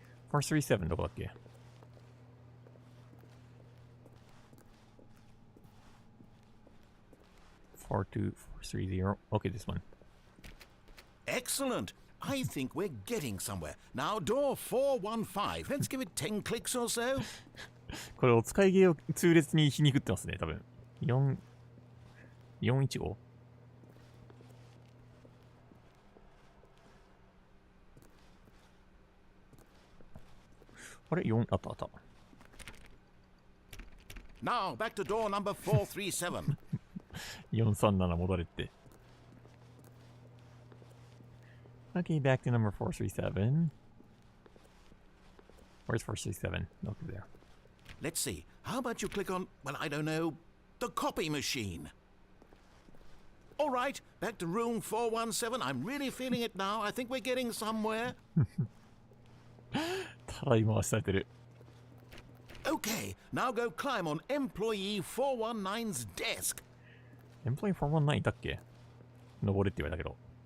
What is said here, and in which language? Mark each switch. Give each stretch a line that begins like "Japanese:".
Japanese: 437どこだっけ
English: 42430. Okay, this one. Excellent. I think we're getting somewhere. Now, door 415. Let's give it 10 clicks or so.
Japanese: これお使い芸を痛烈に皮肉ってますね、多分。
English: 415?
Japanese: あれ ?4 あったあった。
English: Now, back to door number 437.
Japanese: 437戻れって。
English: Okay, back to number 437. Where's 437? Over there. Let's see. How about you click on, well, I don't know, the copy machine? All right, back to room 417. I'm really feeling it now. I think we're getting somewhere.
Japanese: たらい回しされてる。
English: Okay, now go climb on employee 419's desk.
Japanese: Employee 419いたっけ登れって言われたけど。